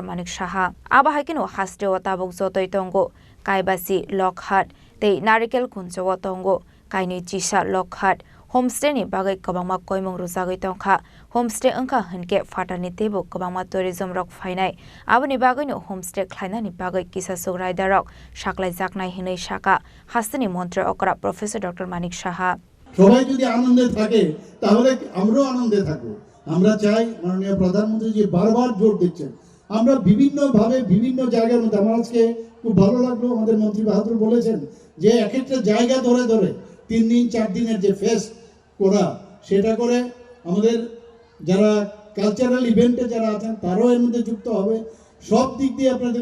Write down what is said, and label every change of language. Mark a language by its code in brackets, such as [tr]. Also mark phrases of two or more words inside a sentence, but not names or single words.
[trp] Manik Shaha Abahekino Hasti Watabok Zotoi Tongo Kaibasi Lockhart Te Narikel Kunjawa Tongo Kaini Chisha Lockhart Homestay ni bagai kabangma koimong ruzagai tongkha homestay angka hanke fatani tebo kabangma tourism rok fainai aboni bagai no homestay khlaina ni bagai kisa sugrai darok shaklai jaknai hinai shaka hastani মন্ত্রী okra professor dr manik shaha [bn] সবাই যদি আনন্দে থাকে তাহলে আমরাও আনন্দে থাকব আমরা চাই মাননীয় প্রধানমন্ত্রী জি বারবার জোর দিচ্ছেন আমরা বিভিন্ন ভাবে বিভিন্ন জায়গার মধ্যে আমার আজকে খুব ভালো লাগলো আমাদের মন্ত্রী বাহাদুর বলেছেন যে এক একটা জায়গা ধরে ধরে 3 দিন 4 দিনের যে ফেস্ট করা সেটা করে আমাদের যারা [en] cultural event [bn] যারা আছেন তারাও এর মধ্যে যুক্ত হবে সব দিক দিয়ে আপনাদের